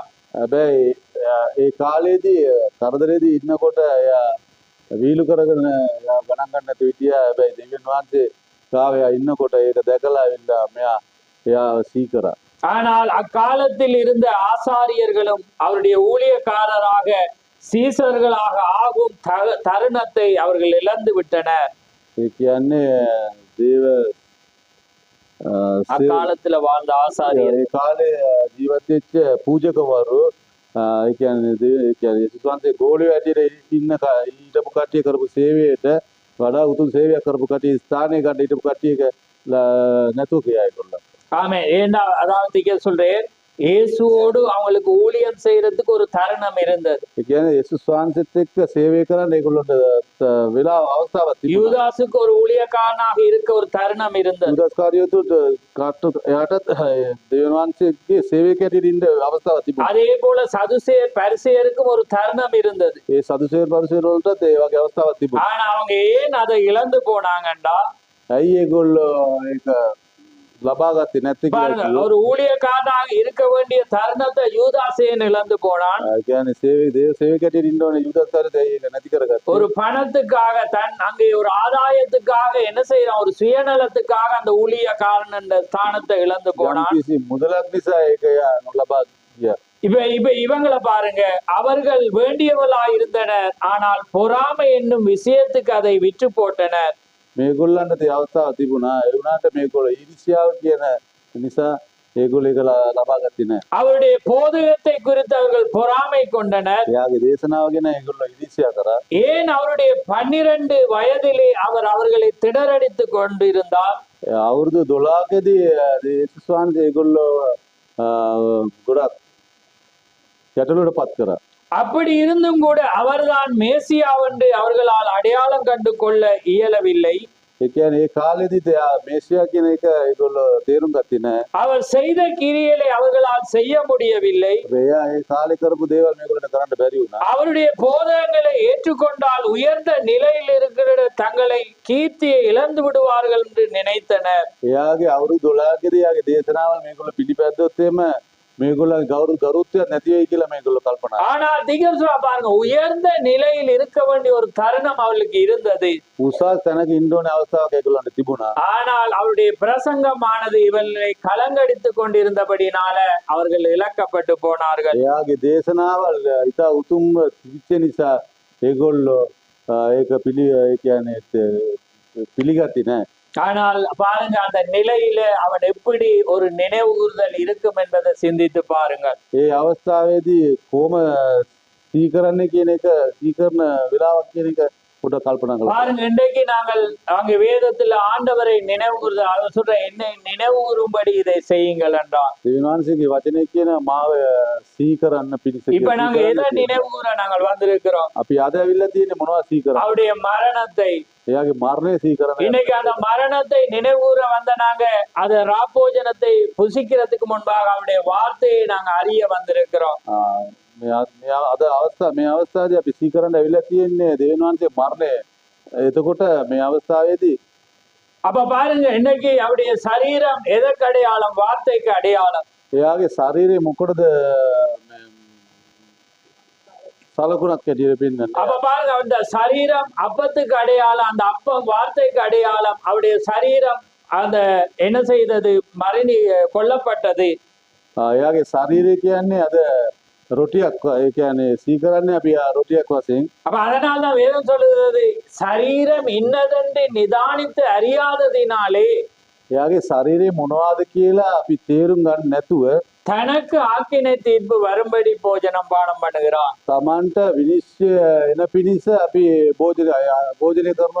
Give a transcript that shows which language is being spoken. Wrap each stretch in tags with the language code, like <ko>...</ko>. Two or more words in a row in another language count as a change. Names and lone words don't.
<si>හැබැයි ඒ කාලේදී කරදරේදී ඉන්නකොට එයා වීලු කරගෙන ගණන් ගන්න නැතුව හිටියා. හැබැයි දෙවියන් වහන්සේ ගාව ඉන්නකොට ඒක දැකලා ඇවිල්ලා එයා සීකරා.</si> <ta>ஆனால் அக்காலத்தில் இருந்த ஆசாரியர்களும் அவருடைய ஊழியக்காரராக சீசர்களாக ஆகும் தருணத்தை அவர்கள் இழந்து விட்டனர்.</ta> <si>ඒ කියන්නේ දේව</si> <ta>அக்காலத்துல வாழ்ந்த ஆசாரியர்</ta> <si>ඒ කාලේ ජීවත් වෙච්ච පූජකවරු ඒ කියන්නේ යේසුස් වහන්සේ ගෝලිය ඇටියට ඉන්න ඊටපු කට්ටිය කරපු සේවයට වඩා උතුම් සේවයක් කරපු කට්ටිය ස්ථානයේ ගන්න ඊටපු කට්ටියක නැතුව ගියා ඒගොල්ලෝ.</si> <ta>ஆமே. ஏன்னா அதாவது சொல்றேன், இயேசுவோடு அவங்களுக்கு ஊழியம் செய்யறதுக்கு ஒரு தருணம் இருந்தது.</ta> <si>ඒ කියන්නේ යේසුස් වහන්සේත් එක්ක සේවය කරන්න ඒගොල්ලන්ට වෙලාව අවස්ථාවක් තිබුණා.</si> <ta>யூதாசுக்கு ஒரு ஊழியக்காரனாக இருக்க ஒரு தருணம் இருந்தது.</ta> <si>යුදාස් කාරියෝතුට එයාටත් දෙවියන් වහන්සේගේ සේවකයෙක් හැටියට ඉන්න අවස්ථාවක් තිබුණා.</si> <ta>அதே போல சதுசேயர் பரிசேயருக்கும் ஒரு தருணம் இருந்தது.</ta> <si>ඒ සදුසේර පරිසේර වලටත් ඒ වගේ අවස්ථාවක් තිබුණා.</si> <ta>ஆனா அவங்க ஏன் அதை இழந்து போனாங்கண்டா,</ta> <si>ඇයි ඒගොල්ලෝ ඒක ලබා ගත්තේ නැත්තේ කියලා</si> <ta>பாருங்க,</ta> <si>කිව්වොත්</si> <ta>ஒரு ஊழியக்காரனாக இருக்க வேண்டிய தருணத்தை யூதாசேன் இழந்து போனான்.</ta> <si>ඒ කියන්නේ දේව සේවකයෙක් හැටියට ඉන්න ඕනේ යුදාස් කාරියෝත් ඒක නැති කරගත්තා.</si> <ta>ஒரு பணத்துக்காக அங்கே ஒரு ஆதாயத்துக்காக என்ன செய்யறான், ஒரு சுயநலத்துக்காக அந்த ஊழியக்காரன் என்ற ஸ்தானத்தை இழந்து போனான்.</ta> <si>යම්කිසි මුදලක් නිසා ඒක එයා නොලබා ගියා.</si> <ta>இப்ப இவங்களை பாருங்க, அவர்கள் வேண்டியவளா இருந்தனர், ஆனால் பொறாமை என்னும் விஷயத்துக்கு அதை விற்று போட்டனர்.</ta> <si>මේගොල්ලන්ට ඒ අවස්ථාව තිබුණා. ඒ වුණාට මේගොල්ලෝ ඊර්ෂ්‍යාව කියන නිසා ඒගොල්ලෝ ඒක ලබා ගත්තේ නැහැ.</si> <ta>அவருடைய போதகத்தை குறித்து அவர்கள் பொறாமை கொண்டனர்.</ta> <si>එයාගේ දේශනාව ගැන ඒගොල්ලෝ ඊර්ෂ්‍යා කරා.</si> <ta>ஏன் அவருடைய 12 வயதிலே அவர்களை திடரடித்து கொண்டிருந்தார்.</ta> <si>අවුරුදු 12කදී යේසුස් වහන්සේ ඒගොල්ලෝ ගොඩක් ගැටලුවට පත් කරා.</si> <ta>அப்படி இருந்தும் கூட அவர்தான் மேசியா என்று அவர்களால் அடையாளம் கண்டு கொள்ள இயலவில்லை.</ta> <si>ඒ කියන්නේ ඒ කාලෙදිත් එයා මේසියා කියන එක ඒගොල්ලෝ තේරුම් ගත්තේ නැහැ.</si> <ta>அவர் செய்த கிரியைகளை அவர்களால் செய்ய முடியவில்லை.</ta> <si>එයා ඒ කාලේ කරපු දේවල් මේගොල්ලන්ට කරන්න බැරි වුණා.</si> <ta>அவருடைய போதகங்களை ஏற்றுக்கொண்டால் உயர்ந்த நிலையில் இருக்கிற தங்களை கீர்த்தியை இழந்து விடுவார்கள் என்று நினைத்தனர்.</ta> <si>එයාගේ අවුරුදු 12කදී එයාගේ දේශනාවල් මේගොල්ලෝ පිළිපැද්දොත් එම මේගොල්ලන්ගේ ගෞරවයක් නැති වෙයි කියලා මේගොල්ලෝ කල්පනා කරා.</si> <ta>ஆனா திகழ்சா பாருங்க, உயர்ந்த நிலையில் இருக்க வேண்டிய ஒரு தருணம் அவளுக்கு இருந்தது.</ta> <si>උසස් තැනක ඉන්න ඕනේ අවස්ථාවක් ඒගොල්ලන්ට තිබුණා.</si> <ta>ஆனால் அவருடைய பிரசங்கமானது இவர்களை கலங்கடித்து கொண்டிருந்தபடினால அவர்கள் இழக்கப்பட்டு போனார்கள்.</ta> <si>එයාගේ දේශනාවල් ඉතා උතුම්ව තිබිච්ච නිසා ඒගොල්ලෝ ඒක ඒ කියන්නේ පිළිගත්තේ නැහැ.</si> <ta>ஆனால் பாருங்க, அந்த நிலையில அவன் எப்படி ஒரு நினைவு கூறுதல் இருக்கும் என்பதை சிந்தித்து பாருங்கள்.</ta> <si>ඒ අවස්ථාවේදී කොහොම සීකරන්නේ කියන එක සීකරන වෙලාවක් කියන එක පොඩ්ඩක් කල්පනා කරලා</si> <ta>பாருங்க, இன்றைக்கு நாங்கள் அங்க வேதத்துல ஆண்டவரை நினைவு கூறுதல், அவர் சொல்ற என்னை நினைவு கூறும்படி இதை செய்யுங்கள் என்றார்.</ta> <si>දෙවියන් වහන්සේගේ වචනේ කියන මාව සීකරන්න පිළිස</si> <ta>இப்ப நாங்க எதை நினைவு கூற நாங்கள் வந்திருக்கிறோம்?</ta> <si>අපි අද ඇවිල්ලා තියෙන්නේ මොනවද සීකරන්න?</si> <ta>அவருடைய மரணத்தை.</ta> <si>එයාගේ මරණය සීකරන්න.</si> <ta>இன்னைக்கு அந்த மரணத்தை நினைவு கூற வந்த நாங்க அந்த ராப்போஜனத்தை புசிக்கிறதுக்கு முன்பாக அவருடைய வார்த்தையை நாங்க அறிய வந்திருக்கிறோம்.</ta> <si>අද මේ අවස්ථාවේදී අපි සීකරන්න ඇවිල්ලා තියෙන්නේ දෙවියන් වහන්සේ මරණය. එතකොට මේ අවස්ථාවේදී</si> <ta>அப்ப பாருங்க, இன்னைக்கு அவருடைய சரீரம் எதற்கு அடையாளம்? வார்த்தைக்கு அடையாளம்.</ta> <si>එයාගේ ශරීරය මොකටද සලකුණක් කැටියට පෙන්වන්නේ?</si> <ta>அப்ப பாருங்க, அந்த சரீரம் அப்பத்துக்கு அடையாளம், அந்த அப்பம் வார்த்தைக்கு அடையாளம். அவருடைய சரீரம் அந்த என்ன செய்தது? மரணி கொல்லப்பட்டது.</ta> <si>එයාගේ ශරීරය කියන්නේ අද ரொட்டிයක්. ඒ කියන්නේ සීකරන්නේ අපි ரொட்டிයක් වශයෙන්.</si> <ta>அப்ப அதனால்தான் வேதம் சொல்லுகிறது, சரீரம் இன்னதென்று நிதானித்து அறியாததினாலே</ta> <si>එයාගේ ශරීරය මොනවද කියලා අපි තේරුම් ගන්න නැතුව</si> <ta>தனக்கு ஆக்கினை தீர்ப்பு வரும்படி போஜனம் பானம் பண்ணுகிறான்.</ta> <si>තමන්ට විනිශ්චය එන පිණිස අපි භෝජනය කරනවා.</si>